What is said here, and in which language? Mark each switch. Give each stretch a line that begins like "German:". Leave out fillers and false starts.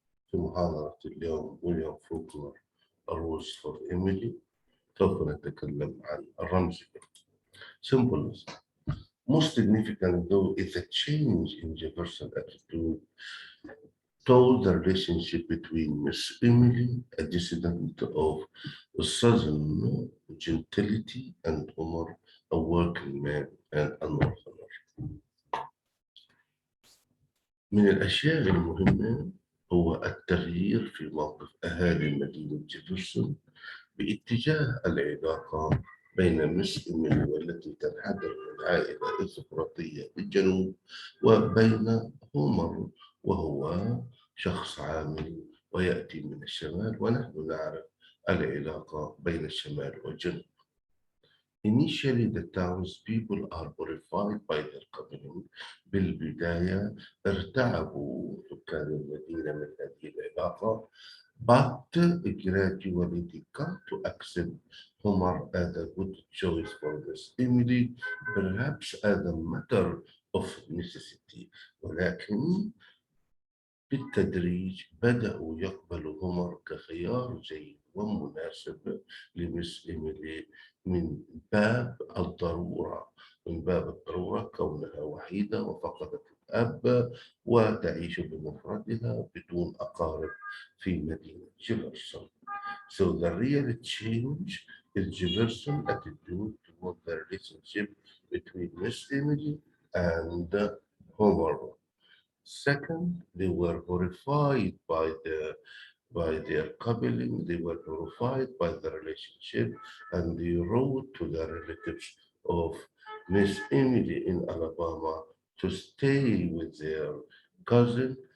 Arabic: في محاضرة اليوم ويليام فوكنر A Rose for Emily سوف نتكلم عن الرمزية.
English: Symbolism. Most significant though is a change in Jefferson's attitude toward the relationship between Miss Emily, a descendant of Southern gentility, and Omar, a working man and a northerner.
Arabic: من الأشياء المهمة هو التغيير في موقف أهالي مدينة جيفرسون باتجاه العلاقة بين مس إيميلي والتي تنحدر من عائلة أرستقراطية في الجنوب وبين هومر وهو شخص عامل ويأتي من الشمال، ونحن نعرف العلاقة بين الشمال والجنوب.
English: Initially, the townspeople are horrified by their coming.
Arabic: بالبداية ارتعبوا سكان المدينة من هذه العلاقة,
English: but gradually they come to accept Homer as a good choice for Miss Emily, perhaps as a matter of necessity.
Arabic: ولكن بالتدريج بدأوا يقبلوا هومر كخيار جيد ومناسب لمس إيميلي من باب الضرورة كونها وحيدة وفقدت الأب وتعيش بمفردها بدون أقارب في مدينة جيفرسون.
English: So the real change is Jefferson's attitude toward the relationship between Miss Emily and Homer. Second, they were horrified by their coupling. They were horrified by the relationship, and they wrote to the relatives of Miss Emily in Alabama to stay with their cousin.